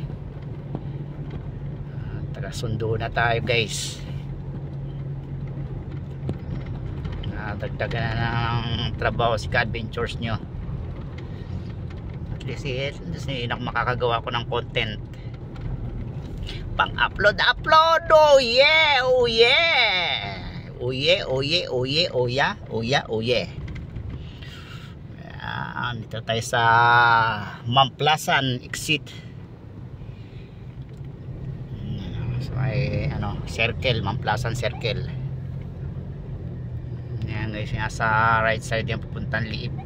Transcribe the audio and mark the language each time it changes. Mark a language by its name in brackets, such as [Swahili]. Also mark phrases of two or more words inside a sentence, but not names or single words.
[Filipino] Taga-sundo na tayo guys. Dagdagan na ng trabaho si Ka-Adventures nyo. [English] At least [Filipino] makakagawa ko ng content pang upload. [English] Oh yeah, oh yeah, oh yeah, oh yeah, oh yeah, oh yeah, oh yeah, oh yeah. [Filipino] Dito tayo sa Mamplasan exit. So may circle, Mamplasan circle. Yan guys, yung sa [English] right side [Filipino] yung pupuntang Liip.